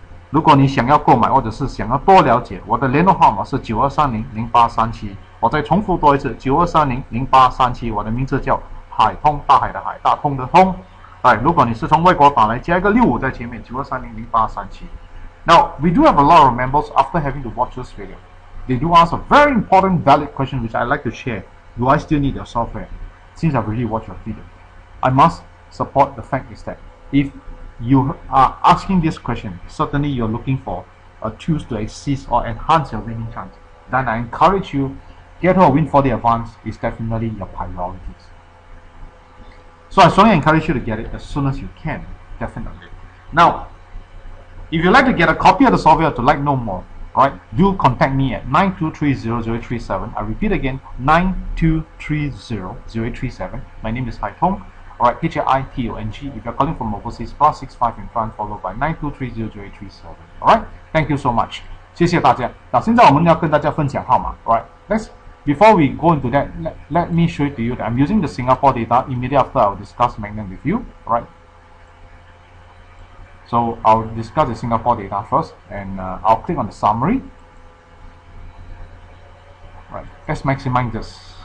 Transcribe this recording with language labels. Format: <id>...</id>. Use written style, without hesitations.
<zh>如果你想要购买或者是想要多了解，我的联络号码是92300837。我再重复多一次，92300837。我的名字叫海通，大海的海，大通的通。如果你是从外国打来，加一个65在前面，92300837。</zh> <en>Now, we do have a lot of members after having to watch this video. They do ask a very important, valid question which I'd like to share. Do I still need your software? Since I've already watched your video, I must support the fact is that if you are asking this question, certainly you're looking for a tools to assist or enhance your winning chance. Then I encourage you, get a Win4D Advanced is definitely your priorities. So I strongly encourage you to get it as soon as you can, definitely. Now, if you'd like to get a copy of the software to know more, do contact me at 92300837. I repeat again, 92300837. My name is Haitong. Hitong. If you're calling from overseas, +65 in front, followed by 92300837. Alright, thank you so much.</en> <zh>谢谢大家。那现在我们要跟大家分享号码。</zh> <en>Before we go into that, let me show to you that I'm using the Singapore data. Immediately after, I'll discuss Magnum with you. Alright. So I'll discuss the Singapore data first, and I'll click on the summary. Right. Let's maximize this.</en>